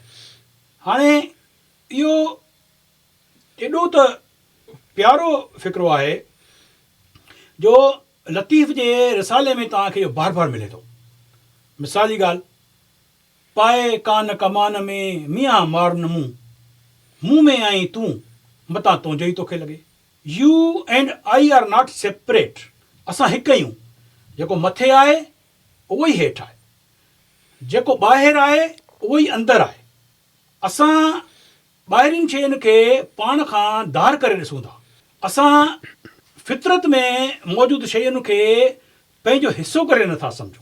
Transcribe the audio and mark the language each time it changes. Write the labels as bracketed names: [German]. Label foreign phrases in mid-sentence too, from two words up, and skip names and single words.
[Sindhi] हाणे इहो एॾो त प्यारो फ़िक्रो आहे जो लतीफ़ जे रिसाले में तव्हांखे इहो बार बार मिले थो। मिसाल जी ॻाल्हि, पाए कान कमान में मियां मार न मुंहुं में आई तूं मतां तुंहिंजो ई तोखे लॻे। [English] you and I are not separate, [Sindhi] असां हिकु आहियूं। जेको मथे आहे उहो ई हेठि आहे, जेको ॿाहिरि आहे उहो ई अंदरि आहे। असां ॿाहिरियुनि शयुनि खे पाण खां धार करे ॾिसूं था। असां फितरत में मौजूदु शयुनि खे पंहिंजो हिसो करे नथा सम्झूं।